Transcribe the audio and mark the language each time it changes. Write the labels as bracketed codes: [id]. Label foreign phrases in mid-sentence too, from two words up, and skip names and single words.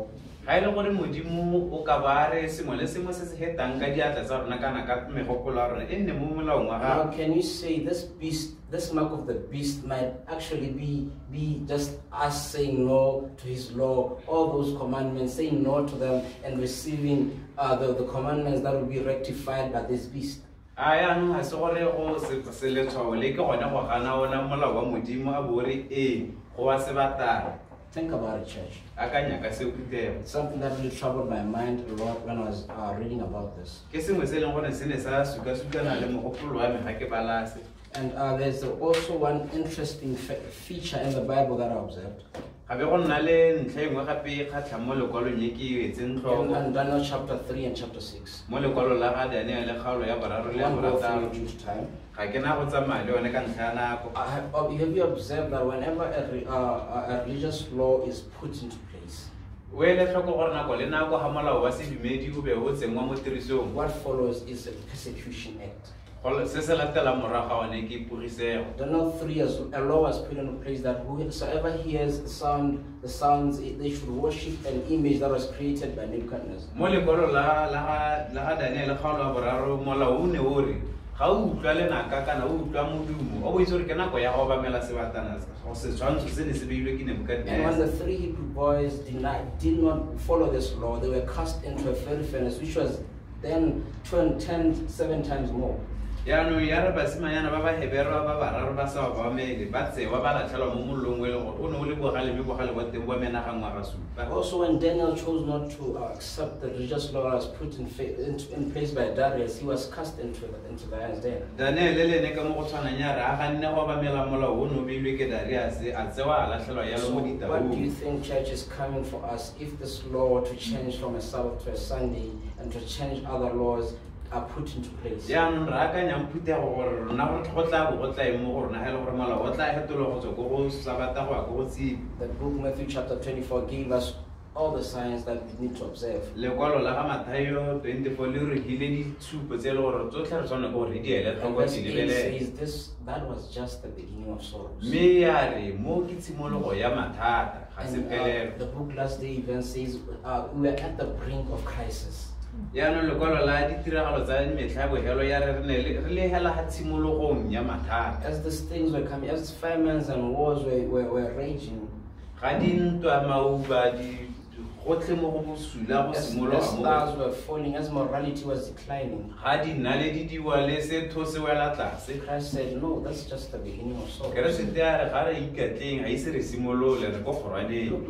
[tn] ga e le gore modimo o ka ba re sengwe le sengwe se se hetang ka diatla tsa rona kana ka megopolo ya rona e nne mo molaong wa [en] Now, [tn] gago. [en] can you say this mark of the beast might actually be just us saying no to His law, all those commandments, saying no to them and receiving the commandments that will be rectified by this beast? [tn] a yaanong ga se gore go se letshwao le ke gone go gana ona molao wa modimo a bo re ee go wa sebatana. [en] Think about it, church. [tn] Akanya ka se kutego. [en] It's something that really troubled my mind a lot when I was reading about this. [tn] Ke sengwe se leng gore se ne sa suka-sukana le mogopolo wa me ga ke balase. [en] And there's also one interesting feature in the Bible that I observed. [tn] gabe go nna le ntlha engwe gape kgatlha mo lekwalong e ke etseng tlhoko [en] And Daniel chapter 3 and chapter 6. [tn] mo lekwalo la ga Daniel le kgaolo ya boraro le ya [en] One go [tn] borataro [en] through each time. [tn] ga ke na go tsamaya le yone ka ntlha ya nako [en] Have you observed that whenever a religious law is put into place, [tn] o ele tlhoko gore nako le nako ga molao wa sedumedi o be o tsenngwa mo tirisong [en] what follows is a persecution act. [tn] se se latela morago ga one ke purisego [en] Daniel 3, as a law was put into place that whosoever hears the sounds, they should worship an image that was created by Nebuchadnezzar. [tn] mo lekwalo la ga Daniel kgaolo ya boraro molao o ne o re ga o utlwa lenaka kana o utlwa modumo o bo itse gore ke nako ya go obamela sebatana setshwantsho se ne se beilwe ke [en] And when Nebukadnezar the 3 Hebrew boys did not follow this law, they were cast into a fiery furnace, which was then turned 7 times more. [tn] yaanong ya re basimanyana ba ba heberwa ba bararo ba sa obamele ba tsewa ba latlhelwa mo mollong o e leng gore o ne o le bogale mme bogale wa teng bo menagangwa ga supa [en] Also, when Daniel chose not to accept the religious law that was put in place by Darius, he was cast into the lion's den. [tn] Daniel le ne ka mo go tshwanang ya re a ganne go obamela molao o ne o beilwe ke Darius a tsewa a latlhelwa yalo [en] So [tn] mo [en] what do you [tn] ditaung [en] think church is coming for us if this law were to change from a Sabbath to a Sunday and to change other laws are put into place? [tn] yaanong re akanyang phutego gore rona go tla bo go tla eng mo go rona ga e le gore molao o tla fetolwa go tswa ko go sabata go ya ko go tsibi [en] The book Matthew chapter 24 gave us all the signs that we need to observe. [tn] lekwalo la ga Mathayo 24 le re hile ditshupo tse e le gore tsotlhe re tshwanela ke gore re di ele [en] And [tn] tlhoko [en] verse [tn] di [en] 8 [tn] lebelele [en] says that was just the beginning of sorrows. [tn] mme ya re mo ke tshimologo ya mathata ga se [en] And [tn] pelelo [en] the book Last Day Event says we are at the brink of crisis. [tn] yaanong lekwalo la ditiragalo tsa metlha bogelo ya re re le hela ga tshimologong ya mathata [en] As these things were coming, as famines and wars were raging, [tn] ga dintwa mauba gotlhe mo go bosula go [en] as [tn] simologa [en] stars [tn] mo [en] were falling, as morality was declining, [tn] ga dinaledi di bua le setho se wela tlase [en] Christ said, no, that's just the beginning of sorrows. [tn] keresete ya re ga re ikatleng ga ise re simolole re ko kgorwaneng